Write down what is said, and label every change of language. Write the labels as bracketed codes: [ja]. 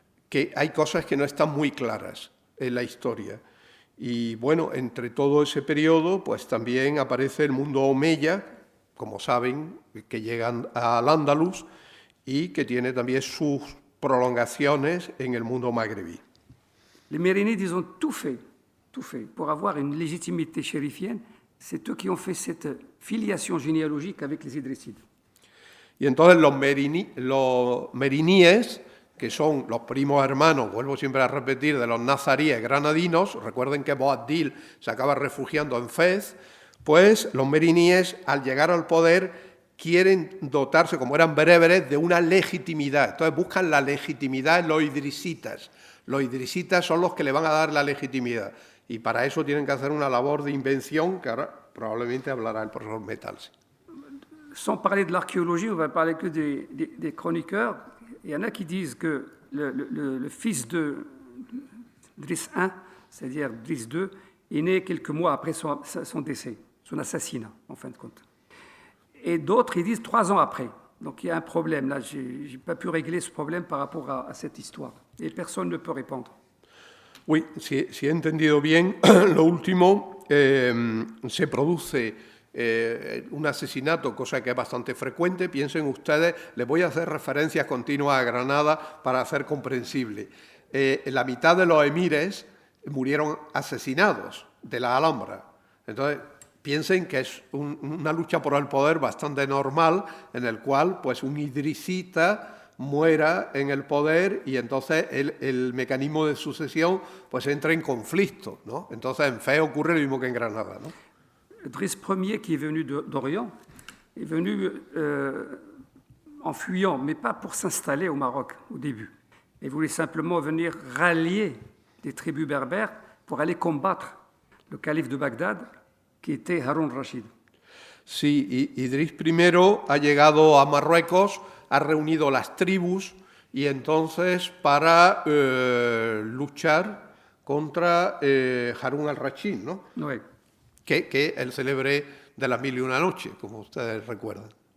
[es] que hay cosas que no están muy claras en la historia. Y bueno, entre todo ese periodo, pues también aparece el mundo omeya, como saben, que llegan al Andalus y que tiene también sus prolongaciones en el mundo magrebí. [fr] Les Mérinides, ils ont tout fait pour avoir une légitimité chérifienne. C'est eux qui ont fait cette filiation généalogique avec les Idrissides. [es] Y entonces los meriníes, que son los primos hermanos, vuelvo siempre a repetir, de los nazaríes granadinos, recuerden que Boabdil se acaba refugiando en Fez, pues los meriníes, al llegar al poder, quieren dotarse, como eran bereberes, de una legitimidad. Entonces buscan la legitimidad en los idrisitas. Los idrisitas son los que le van a dar la legitimidad. Y para eso tienen que hacer una labor de invención, que ahora probablemente hablará el profesor Metals. [fr] Sans parler de l'archéologie, on va parler que des chroniqueurs. Il y en a qui disent que le fils de Driss I, c'est-à-dire Driss II, est né quelques mois après son décès, son assassinat, en fin de compte. Et d'autres, ils disent 3 ans après. Donc il y a un problème. Là, je n'ai pas pu régler ce problème par rapport à cette histoire. Et personne ne peut répondre. Oui, [es] si he entendido bien, lo último, se produce un asesinato, cosa que es bastante frecuente. Piensen ustedes, les voy a hacer referencias continuas a Granada para hacer comprensible. La mitad de los emires murieron asesinados de la Alhambra. Entonces, piensen que es una lucha por el poder bastante normal, en el cual pues un idrisita muera en el poder y entonces el mecanismo de sucesión pues entra en conflicto, ¿no? Entonces en Fez ocurre lo mismo que en Granada, ¿no? [fr] Driss Ier, qui est venu d'Orient, est venu en fuyant, mais pas pour s'installer au Maroc au début. Il voulait simplement venir rallier des tribus berbères pour aller combattre le calife de Bagdad, qui était Haroun Rachid. [es] Sí, Idris I ha llegado a Marruecos, ha reunido las tribus y entonces para luchar contra Harun al-Rashid, ¿no? [fr] Oui. [es] Que el célebre de las 1001 noches, como ustedes recuerdan.